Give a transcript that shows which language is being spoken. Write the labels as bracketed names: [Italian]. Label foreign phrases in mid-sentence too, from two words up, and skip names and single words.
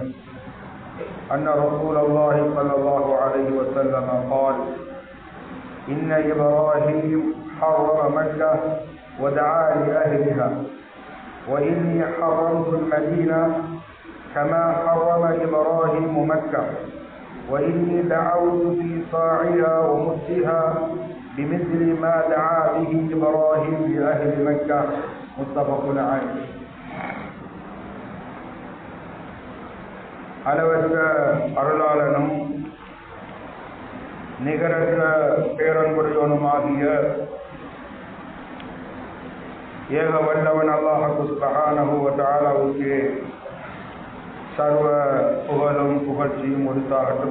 [Arabic] أن رسول الله صلى الله عليه وسلم قال إن إبراهيم حرم مكة ودعا لأهلها وإني حرمت المدينة كما حرم إبراهيم مكة وإني دعوت في صاعها ومدها بمثل ما دعا به إبراهيم لأهل مكة متفق عليه. [Tamil] அளவற்ற அருளாளனும் நிகரற்ற பேரன்புடையவனுமாகிய ஏக வல்லவன் அல்லாஹ் [Arabic] سبحانه وتعالى [Tamil] சர்வ புகழும் புகழ்ச்சியும் உரித்தாகட்டும்.